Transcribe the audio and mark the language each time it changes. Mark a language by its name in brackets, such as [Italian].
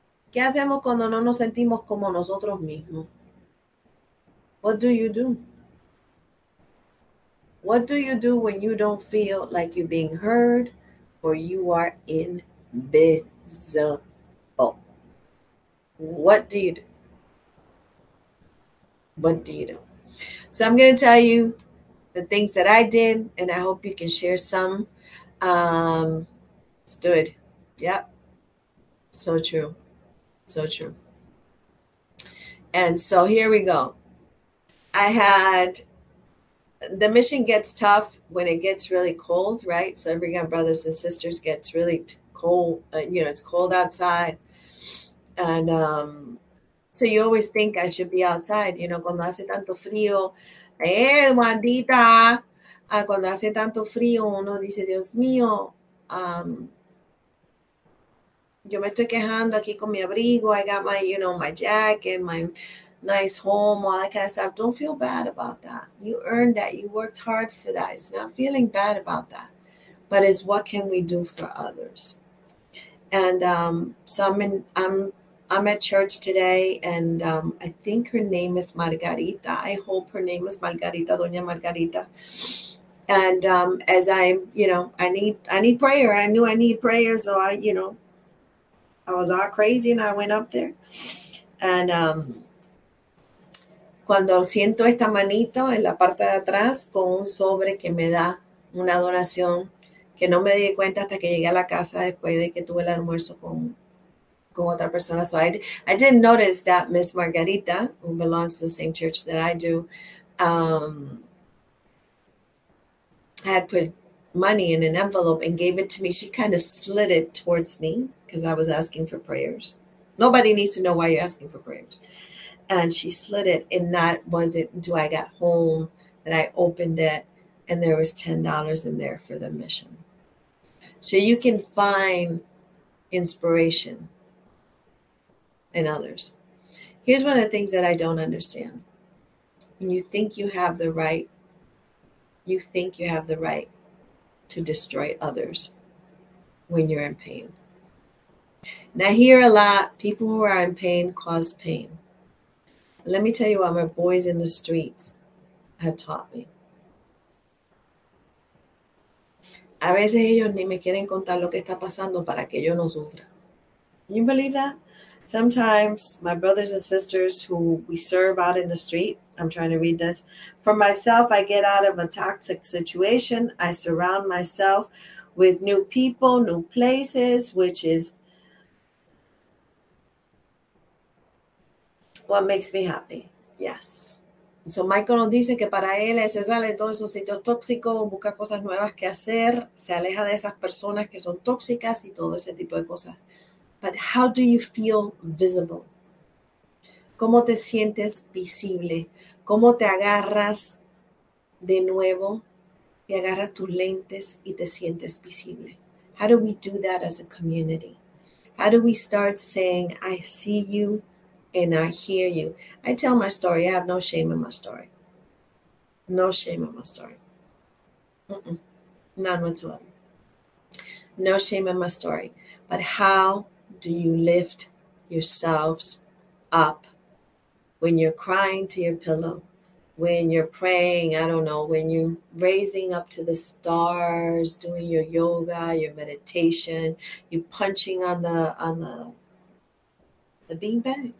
[Spanish] ¿Qué hacemos cuando no nos sentimos como nosotros mismos? [English] What do you do? What do you do when you don't feel like you're being heard or you are invisible? What do you do? What do you do? So I'm going to tell you the things that I did, and I hope you can share some. Stood. Yep. So true. So true. And so here we go. The mission gets tough when it gets really cold, right? So every brothers and sisters gets really cold. It's cold outside. And so you always think I should be outside, [Spanish] cuando hace tanto frío. [English] Wandita. [Spanish] Cuando hace tanto frío, uno dice, Dios mío, yo me estoy quejando aquí con mi abrigo. [English] I got my, my jacket, my nice home, all that kind of stuff. Don't feel bad about that. You earned that. You worked hard for that. It's not feeling bad about that, but it's what can we do for others? And so I'm at church today, and I think her name is Margarita. I hope her name is Margarita, Doña Margarita. And as I need prayer. I knew I need prayer, so I was all crazy, and I went up there. [Spanish] And cuando siento esta manito en la parte de atrás con un sobre que me da una donación, que no me di cuenta hasta que llegué a la casa después de que tuve el almuerzo con otra persona. [English] So I didn't notice that Miss Margarita, who belongs to the same church that I do, had put money in an envelope and gave it to me. She kind of slid it towards me because I was asking for prayers. Nobody needs to know why you're asking for prayers. And she slid it, and that wasn't until I got home that I opened it, and there was $10 in there for the mission. So you can find inspiration in others. Here's one of the things that I don't understand. When you think you have the right, you think you have the right to destroy others when you're in pain. And I hear a lot, people who are in pain cause pain. Let me tell you what my boys in the streets have taught me. [Spanish] A veces ellos ni me quieren contar lo que está pasando para que yo no sufra. [English] You believe that? Sometimes my brothers and sisters who we serve out in the street, I'm trying to read this. For myself, I get out of a toxic situation. I surround myself with new people, new places, which is what makes me happy. Yes. [Spanish] So Michael nos dice que para él se sale de todos esos sitios tóxicos, busca cosas nuevas que hacer, se aleja de esas personas que son tóxicas y todo ese tipo de cosas. [English] But how do you feel visible? [Spanish] ¿Cómo te sientes visible? ¿Cómo te agarras de nuevo y agarras tus lentes y te sientes visible? [English] How do we do that as a community? How do we start saying, I see you and I hear you? I tell my story. I have no shame in my story. No shame in my story. None whatsoever. No shame in my story. But how do you lift yourselves up when you're crying to your pillow, when you're praying, I don't know, when you're raising up to the stars, doing your yoga, your meditation, you punching on the beanbag?